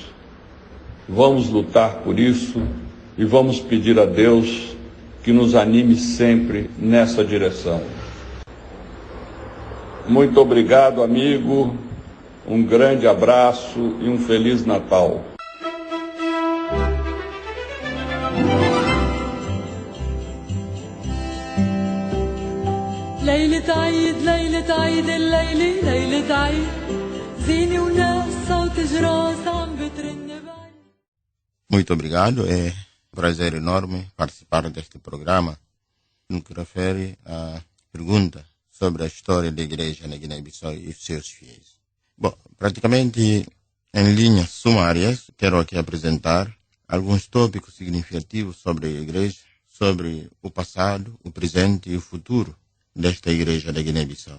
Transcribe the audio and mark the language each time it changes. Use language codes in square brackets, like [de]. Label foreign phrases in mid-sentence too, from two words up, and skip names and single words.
[pt] Vamos lutar por isso e vamos pedir a Deus que nos anime sempre nessa direção. Muito obrigado, amigo, um grande abraço e um Feliz Natal. [ar] ليلة عيد ليلة عيد الليلة ليلة عيد زينة وناس صوت جراس عم بترن بعيد. [pt] Muito obrigado, é um prazer enorme participar deste programa no que refere à pergunta sobre a história da igreja na Guiné-Bissau e seus fiéis. Bom, praticamente em linhas sumárias, quero aqui apresentar alguns tópicos significativos sobre a igreja, sobre o passado, o presente e o futuro desta igreja da Guiné-Bissau.